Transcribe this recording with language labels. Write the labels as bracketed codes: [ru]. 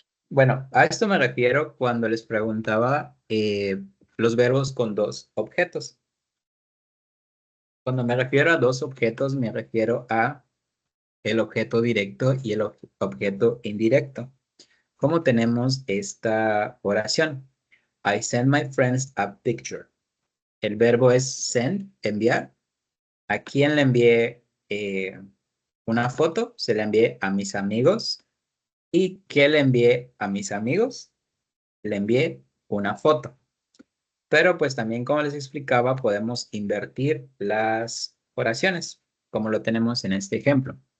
[es] Bueno, a esto me refiero cuando les preguntaba los verbos con dos objetos. Cuando me refiero a dos objetos, me refiero a el objeto directo y el objeto indirecto. ¿Cómo tenemos esta oración? [en] I send my friends a picture. [es] El verbo es send, enviar. ¿A quién le envié una foto? Se la envié a mis amigos. ¿Y qué le envié a mis amigos? Le envié una foto. Pero pues también, como les explicaba, podemos invertir las oraciones, como lo tenemos en este ejemplo.